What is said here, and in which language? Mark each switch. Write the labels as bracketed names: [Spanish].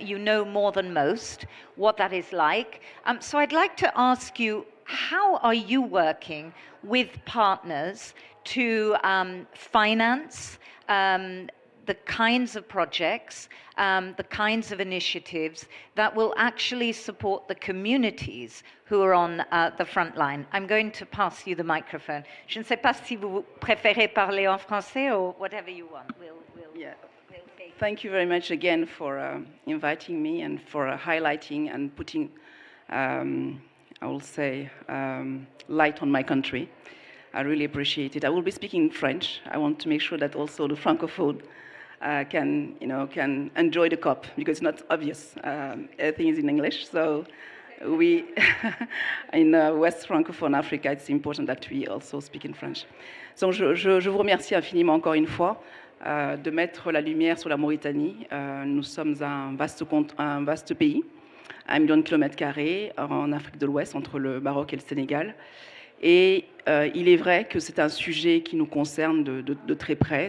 [English] You know more than most what that is like. So I'd like to ask you, how are you working with partners to finance the kinds of projects, the kinds of initiatives that will actually support the communities who are on the front line? I'm going to pass you the microphone. [French] Je ne sais pas si vous préférez parler en français [English] or whatever you want. We'll take. Thank you very much again for inviting me and for highlighting and putting, I will say, light on my country. I really appreciate it. I will be speaking French. I want to make sure that also the Francophone can enjoy the COP, because it's not obvious. Everything is in English, so we, in West Francophone Africa, it's important that we also speak in French. [French] Donc je vous remercie infiniment encore une fois de mettre la lumière sur la Mauritanie. Nous sommes un vaste pays, 1 million de kilomètres carrés en Afrique de l'Ouest, entre le Maroc et le Sénégal. Et il est vrai que c'est un sujet qui nous concerne de très près.